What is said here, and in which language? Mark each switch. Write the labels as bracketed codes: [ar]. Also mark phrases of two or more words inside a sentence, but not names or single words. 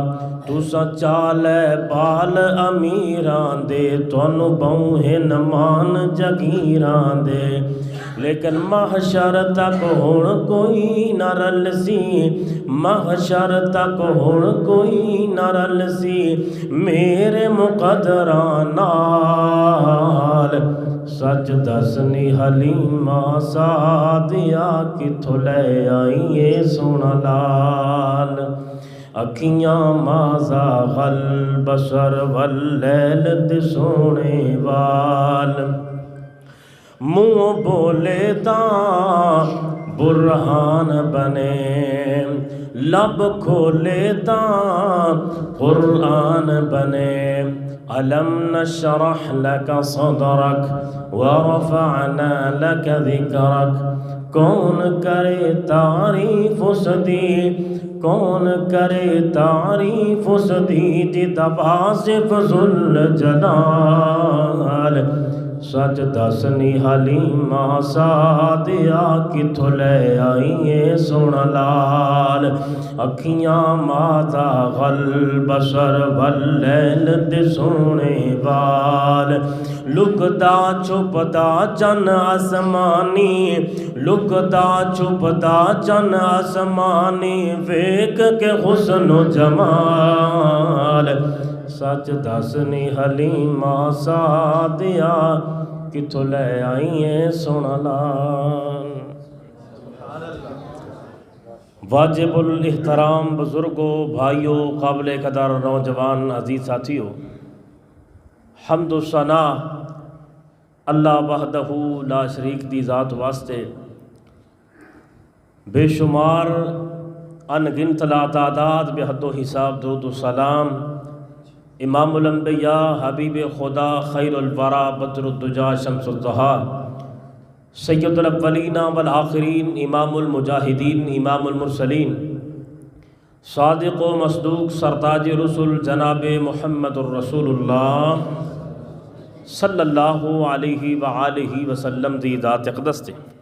[pa] تساں چالے بال امیران دے، تانوں بہن مان جگیران دے، لیکن محشر تک ہن کوئی نہ رلسی، محشر تک ہن کوئی نہ رلسی میرے مقدراں نال۔ سچ دس نی حلیمہ سعدیا، کتھوں لے آئی اے سونا لال۔ اکھیاں [ar] ما زاغ البصر واللیل [pa] تے سونے وال، منہ بولے تاں برہان بنے، لب کھولے تاں قرآن بنے۔ [ar] ألم نشرح لك صدرك ورفعنا لك ذكرك، [pa] کون کرے تعریف اس دی، کون کرے تعریف اس دی، جدا واصف ذوالجلال۔ سچ دس نی حلیمہ سعدیا، کتھوں لے آئی اے سونا لال۔ اکھیاں [ar] ما زاغ البصر واللیل [pa] تے سونے وال، لکدا چھپدا چن آسمانی، لکدا چھپدا چن آسمانی، ویکھ کے حسن و جمال۔ سچ دس نی حلیمہ سعدیا، کتھوں لے آئی اے سونا لال۔ [ur] واجب الاحترام بزرگوں، بھائیوں، قابل قدر نوجوان عزیز ساتھیوں، [pa] حمد و ثنا اللہ [ar] وحدہ لا شریک [pa] دی ذات واسطے، بے شمار انگنت لا تعداد بے حد و حساب درود و سلام [ar] امام الانبیاء حبیب خدا خیر الورا بدر الدجا شمس الضحیٰ سید الاولین والآخرین امام المجاہدین امام المرسلین [pa] صادق و مصدوق سرتاج رسول جناب محمد الرسول اللہ [ar] صلی اللہ علیہ وآلہ وسلم [pa] دی ذات اقدس تے۔